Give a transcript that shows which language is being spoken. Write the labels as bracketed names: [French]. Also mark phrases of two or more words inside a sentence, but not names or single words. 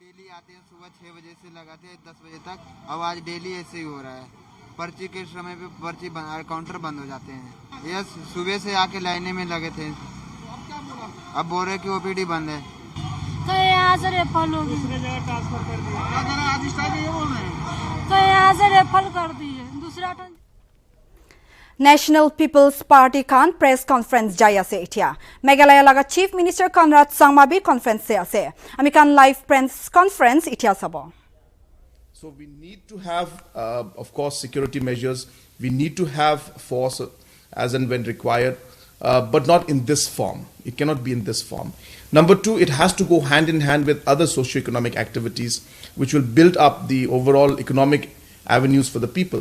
[Hindi] आते हैं सुबह 6 बजे से लगाते हैं 10 बजे तक। अब आज डेली ऐसे ही हो रहा है, पर्ची के समय पे पर्ची काउंटर बंद हो जाते हैं। यस, सुबह से आके लाइने में लगे थे, अब बोल रहे कि ओपीडी बंद है। तो यहाँ से रेफर हो दूसरे जगह ट्रांसफर कर दिया, आज स्टाइल ये बोल रहे हैं, तो यहाँ से रेफर कर दिए दूसरा। [Naga Pidgin] National People's Party kan [English] press conference [Naga Pidgin] jai ase etia Meghalaya laga [English] Chief Minister [Naga Pidgin] Conrad Sangma bi conference se ase ami kan [English] live press conference [Naga Pidgin] etia sabo. [English] So we need to have of course security measures, we need to have force as and when required, but not in this form. It cannot be in this form. Number two, it has to go hand in hand with other socio-economic activities which will build up the overall economic avenues for the people.